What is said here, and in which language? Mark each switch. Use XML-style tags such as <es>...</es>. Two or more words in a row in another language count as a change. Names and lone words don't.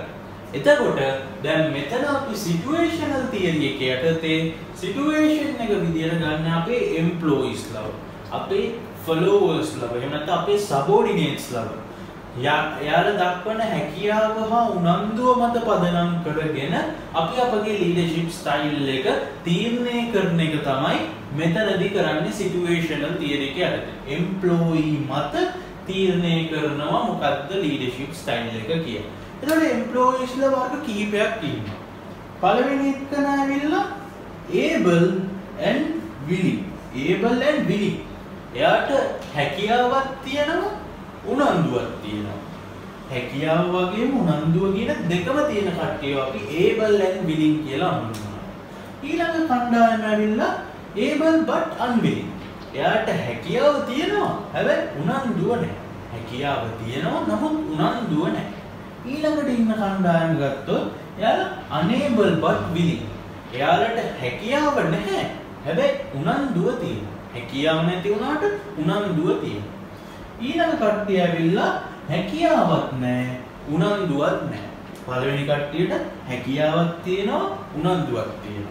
<si>එතකොට දැන් මෙතන අපි</si> <en>situational theory</en> <si>එකේ යටතේ situation එක විදියට ගන්න අපේ employees ලව, අපේ followers ලව, එහෙම නැත්නම් අපේ subordinates ලව යාල දක්වන හැකියාව හා උනන්දුව මත පදනම් කරගෙන අපි අපගේ</si> <en>leadership style</en> <si>එක තීරණය කරන එක තමයි මෙතනදී කරන්නේ</si> <en>situational theory</en> <si>එක යටතේ. employee මත තීරණය කරනවා මොකක්ද</si> <en>leadership style</en> <si>එක කියලා. එතකොට employees ලා වර්ග කිහිපයක් තියෙනවා. පළවෙනි එක නෑවිල්ලා</si> <en>able and willing. able and willing.</en> <si>එයාට හැකියාවක් තියෙනවා, උනන්දුවක් තියෙනවා. හැකියාව වගේම උනන්දුව කියන දෙකම තියෙන කට්ටිය අපි</si> <en>able and willing</en> <si>කියලා හඳුන්වනවා. ඊළඟ කණ්ඩායම ඇවිල්ලා</si> <en>able but unwilling.</en> <si>එයාට හැකියාව තියෙනවා, හැබැයි උනන්දුව නැහැ. හැකියාව තියෙනවා, නමුත් උනන්දුව නැහැ. ඊළඟට ඉන්න කණ්ඩායම ගත්තොත් එයාලා</si> <en>unable but willing.</en> <si>එයාලට හැකියාව නැහැ, හැබැයි උනන්දුව තියෙනවා. හැකියාව නැති වුණාට උනන්දුව තියෙනවා. ඊළඟ කට්ටිය ඇවිල්ලා හැකියාවක් නැහැ, උනන්දුවක් නැහැ. පළවෙනි කට්ටියට හැකියාවක් තියෙනවා, උනන්දුවක් තියෙනවා.</si>